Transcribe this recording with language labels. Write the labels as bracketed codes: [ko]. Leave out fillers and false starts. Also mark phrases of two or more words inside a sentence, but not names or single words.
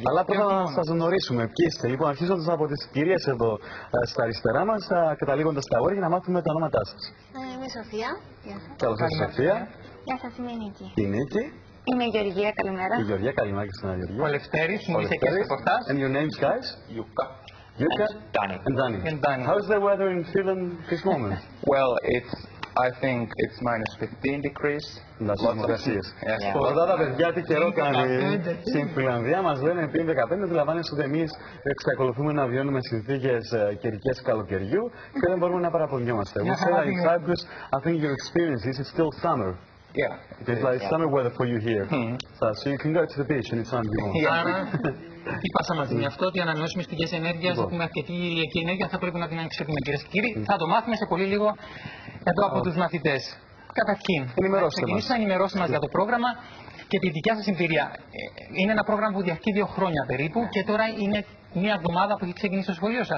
[el] Αλλά πρώτα να σας γνωρίσουμε ποιοι είστε. Λοιπόν, αρχίζοντας από τις κυρίες εδώ στα αριστερά μας, καταλήγοντας στα αγόρια, να μάθουμε τα ονόματά σας. Είμαι Σοφία. Καλώς ήρθατε, Σοφία. Γεια σας, είμαι η Νίκη. Η Νίκη. Είμαι η Γεωργία, καλημέρα. Η Γεωργία, καλημέρα και στην Γεωργία. Ο Λευτέρης, μου είσαι και στο ρεπορτάζ. [en] And your names, guys? Yuka. Yuka and Dani. How is the weather in Finland this moment? Well, I think it's -15 degrees. [el] Εδώ τα παιδιά τι καιρό κάνει στην Φιλανδία, μας λένε πριν 15, αντιλαμβάνεστε ότι εμείς εξακολουθούμε να βιώνουμε συνθήκες καιρικές καλοκαιριού και δεν μπορούμε να παραπονιόμαστε. [en] We say that in Cyprus, I think your experience is still summer. Yeah. It's like summer weather for you here. So you can go to the beach anytime you want. [el] Άρα, τι πάσα μαζί με αυτό, ότι οι ανανεώσιμες πηγές ενέργειας, έχουμε αρκετή ηλιακή ενέργεια, θα πρέπει να την αξιοποιούμε. Κυρίες και κύριοι, θα το μάθουμε σε πολύ λίγο εδώ από τους μαθητές. Καταρχήν, θα ξεκινήσω να ενημερώσω μας για το πρόγραμμα και τη δικιά σας εμπειρία. Είναι ένα πρόγραμμα που διαρκεί 2 χρόνια περίπου και τώρα είναι μία εβδομάδα που έχει ξεκινήσει το σχολείο σας.